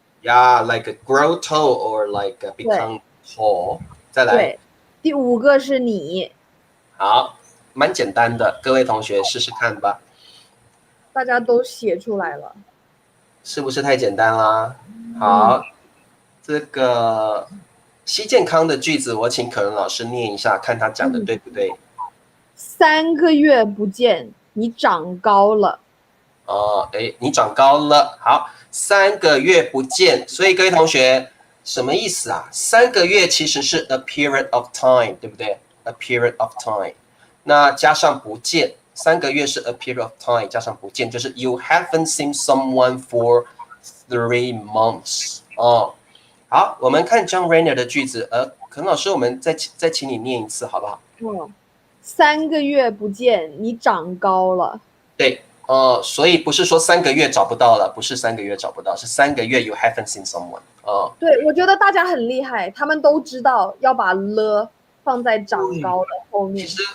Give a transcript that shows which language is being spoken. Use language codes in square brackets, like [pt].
[en] like grow tall or like become tall。 [zh] 再来，对，第五个是你。好，蛮简单的，各位同学试试看吧。大家都写出来了，是不是太简单啦？好，这个西健康的句子，我请可人老师念一下，看他讲的对不对。 3个月不见，你长高了。你长高了。好，3个月不见，所以各位同学什么意思啊？3个月其实是 [en] a period of time， [zh] 对不对？ [en] A period of time， [zh] 那加上不见， 3个月是 [en] a period of time [zh] 加上不见，就是 [en] you haven't seen someone for 3 months 哦。 [zh] 好，我们看 John Rayner 的句子，可能老师我们再请你念一次好不好？3个月不见，你长高了。对，所以不是说3个月找不到了，不是3个月找不到，是3个月 [en] you haven't seen someone [zh] 对，我觉得大家很厉害，他们都知道要把了放在长高的后面。